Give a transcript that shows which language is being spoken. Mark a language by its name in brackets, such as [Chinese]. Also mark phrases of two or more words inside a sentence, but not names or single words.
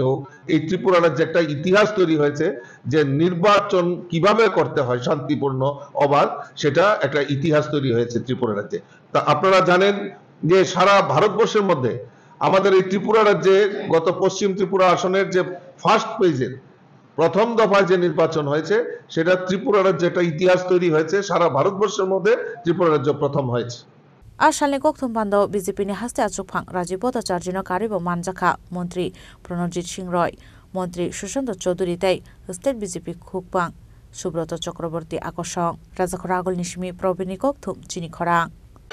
[Bangla] হোক এই ত্রিপুরা রাজ্যে একটা ইতিহাস তৈরি হয়েছে যে নির্বাচন কিভাবে করতে হয় শান্তিপূর্ণ অবাধ সেটা একটা ইতিহাস তৈরি হয়েছে ত্রিপুরা রাজ্যে তা আপনারা জানেন যে সারা ভারতবর্ষের মধ্যে আমাদের এই ত্রিপুরা রাজ্যে গত পশ্চিম ত্রিপুরা আসনের যে [English] first page [Bangla] প্রথম দফায় যে নির্বাচন হয়েছে সেটা ত্রিপুরা রাজ্যে একটা ইতিহাস তৈরি হয়েছে সারা ভারতবর্ষের মধ্যে ত্রিপুরা রাজ্য প্রথম হয়েছে [Kok Borok] Asalni kokthum panda BJP ni haste achuk phang Rajiv Bhattacharjee no karibo manjaka মন্ত্রী প্রণজিৎ সিং রয় মন্ত্রী সুশান্ত চৌধুরী তাই স্টেট বিজেপি খুকপাং সুব্রত চক্রবর্তী আকর্ষণ রাজাখরা আগল নিশমি প্রবীণী kokthum চিনি খরা